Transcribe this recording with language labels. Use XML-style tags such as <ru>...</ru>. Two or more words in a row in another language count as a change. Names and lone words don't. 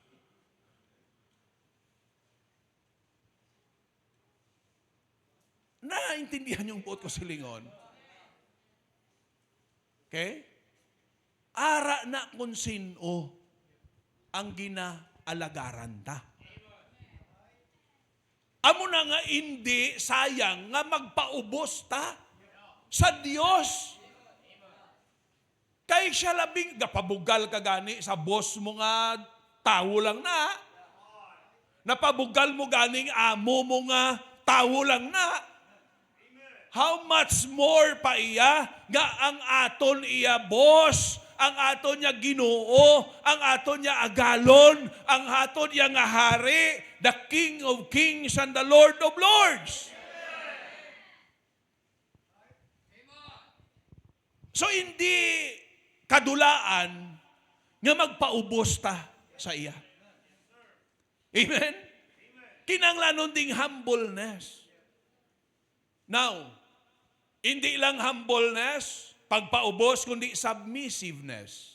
<hil>Naintindihan yung buot ko silingon. Okay? Ara na kung sino ang ginaalagaran ta. Amo na nga hindi sayang nga magpaubos ta sa Dios. Kay siya labing, napabugal ka gani sa boss mo nga tao lang na. Napabugal mo ganing amo mo nga tao lang na.</hil> <en>How much more</en> <hil>pa iya nga ang aton iya boss, ang aton niya Ginoo, ang aton niya agalon, ang aton niya nga hari,</hil> <en>the King of Kings and the Lord of Lords.</en> <hil>So hindi kadulaan nga magpaubos ta sa iya. Amen? Kinanglanon ding humbleness. Now, hindi lang humbleness, pagpaubos, kundi submissiveness.</hil>